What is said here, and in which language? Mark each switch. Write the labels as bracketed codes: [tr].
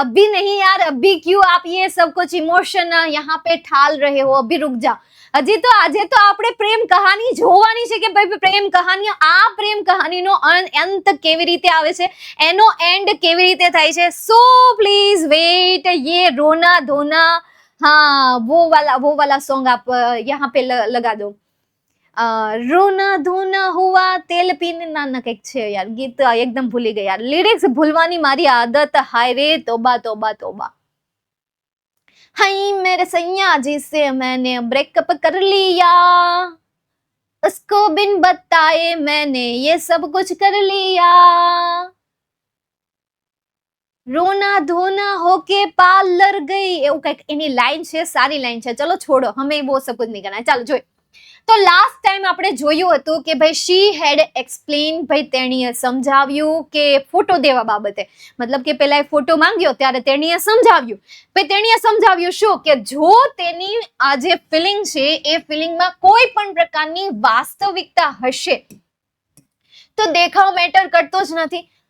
[hi] अभी नहीं यार, अभी क्यों आप ये सब कुछ इमोशन यहाँ पे ठाल रहे हो? अभी रुक जाओ. [gu] હજી તો આજે તો આપણે પ્રેમ કહાની જોવાની છે કે ભાઈ પ્રેમ કહાની, આ પ્રેમ કહાનીનો અંત કેવી રીતે આવે છે, એનો એન્ડ કેવી રીતે થાય છે. [en] So please wait. [hi] ये रोना धोना, हाँ वो वाला सॉन्ग आप यहाँ पे लगा दो. रोना धोना हुआ तेल पीने ना [gu] કંઈક છે યાર, ગીત એકદમ ભૂલી ગઈ યાર. લિરિક્સ ભૂલવાની મારી આદત. હાય રે તોબા તોબા તોબા. [hi] हाय मेरे सैया जी से मैंने ब्रेकअप कर लिया, उसको बिन बताए मैंने ये सब कुछ कर लिया, रोना धोना होके पार्लर गई. [gu] એવું કંઈક એની લાઈન છે, સારી લાઈન છે. ચલો છોડો, [hi] હમે वो सब कुछ नहीं करना. [gu] ચાલો જોઈ. તો લાસ્ટ ટાઈમ આપણે જોયું હતું કે ભાઈ શી હેડ એક્સપ્લેન, ભાઈ તેણીએ સમજાવ્યું કે ફોટો દેવા બાબતે, મતલબ કે પેલા એ ફોટો માંગ્યો ત્યારે તેણીએ સમજાવ્યું. ભાઈ તેણીએ સમજાવ્યું શું કે જો તેની આ જે ફિલિંગ છે એ ફિલિંગમાં કોઈ પણ પ્રકારની વાસ્તવિકતા હશે તો દેખાવ મેટર કરતો જ નથી.